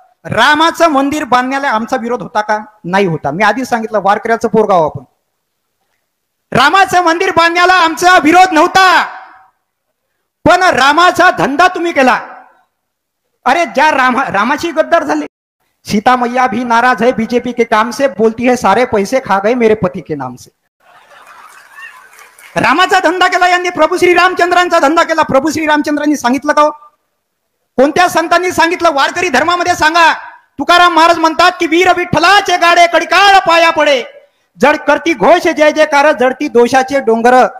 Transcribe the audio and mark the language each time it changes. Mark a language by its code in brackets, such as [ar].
[mr] रामाचं मंदिर बांधण्याला आमचा विरोध होता का? नाही होता. मी आधीच सांगितलं वारकऱ्याचं पोरगाव आपण. रामाचं मंदिर बांधण्याला आमचा विरोध नव्हता, पण रामाचा धंदा तुम्ही केला. अरे ज्या रामाची गद्दार झाले. [hi] सीता मैया भी नाराज है बीजेपी के काम से, बोलती है सारे पैसे खा गए मेरे पति के नाम से. [mr] रामाचा धंदा केला यांनी, प्रभू श्री रामचंद्रांचा धंदा केला. प्रभू श्री रामचंद्रांनी सांगितलं का? कोणत्या संतांनी सांगितलं? वारकरी धर्मामध्ये सांगा. तुकाराम महाराज म्हणतात की वीर विठ्ठलाचे गाडे कडिकाळ पाया पडे, जड करती घोष जय जयकार, जडती दोषाचे डोंगर.